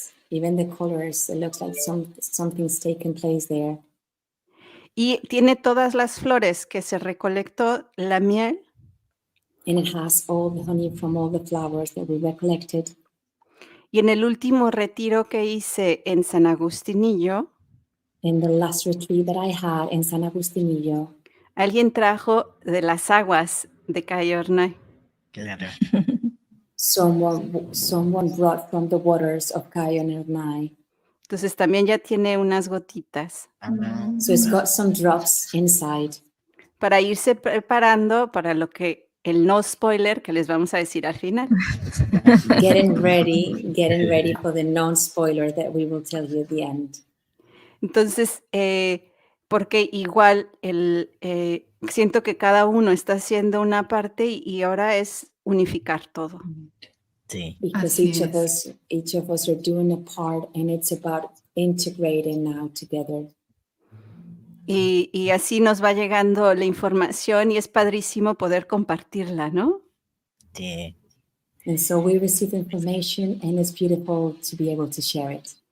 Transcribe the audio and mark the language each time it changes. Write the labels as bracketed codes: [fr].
[en] Even the colors, it looks like something's taken place there. [es] Y tiene todas las flores que se recolectó, la miel, [en] And it has all the honey from all the flowers that we recollected. [es] y en el último retiro que hice en San Agustinillo, [en] In the last retreat that I had in San Agustinillo, [es] alguien trajo de las aguas de dUr-Rna. Claro. [en] someone brought from the waters of dUr-Rna. [es] Entonces también ya tiene unas gotitas Ah, [en] So it's got some drops inside. [es] para irse preparando para lo que el no spoiler que les vamos a decir al final. [en] Getting ready for the non-spoiler that we will tell you at the end. [es] Entonces, porque igual siento que cada uno está haciendo una parte y ahora es unificar todo. sí. [en] Because [es] Así [en] each of us are doing a part, and it's about integrating now together. [es] Y así nos va llegando la información y es padrísimo poder compartirla, ¿no? Sí. [en] And so we receive information, and it's beautiful to be able to share it.